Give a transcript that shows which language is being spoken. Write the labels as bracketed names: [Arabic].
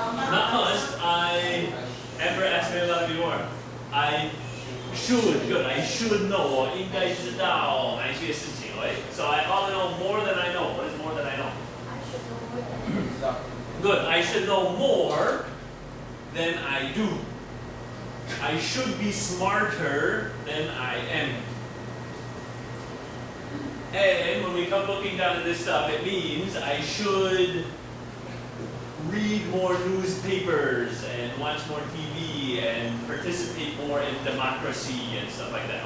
[English] Not must. I Amber asked me about it before. I should. Good. I should know. [Chinese] 我应该知道哪一些事情 right? [English] So I ought to know more than I know. What is more than I know? Good. I should know more than I do. I should be smarter than I am. And when we come looking down at this stuff, it means I should read more newspapers and watch more TV and participate more in democracy and stuff like that.